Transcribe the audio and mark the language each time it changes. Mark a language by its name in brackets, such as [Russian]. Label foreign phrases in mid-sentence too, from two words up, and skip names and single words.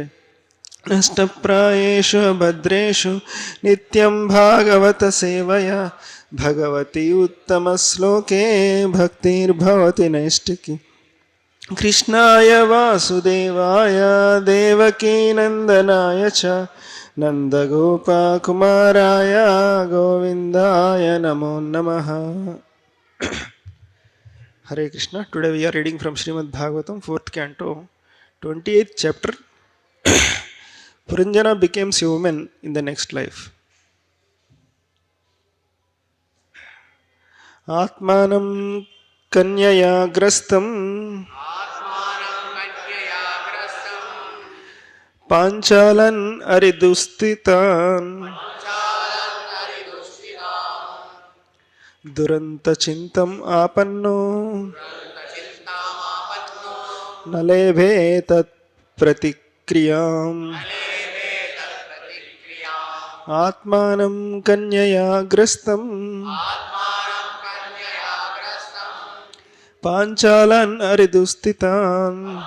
[Sanskrit] नष्टप्रायेषु भद्रेषु नित्यं भागवत सेवया भगवती उत्तमश्लोके भक्तिर्भवति नैष्टिकी। कृष्णाय वासुदेवाय देवकी नंदनाय च नंदगोपकुमाराय गोविंदाय नमो नमः। [English] Hare Krishna. Today we are reading from Srimad Bhagavatam, 4th canto, 28th chapter. Puranjana becomes a woman in the next life. [Sanskrit] Atmanam kanyaya grastam పాంచాలన్ అరిదుస్థితాన్ దురంత చింతం ఆపన్నో నలేభే తత్ ప్రతిక్రియాం ఆత్మానం కన్యయా గ్రస్తం పాంచాలన్ అరిదుస్థితాన్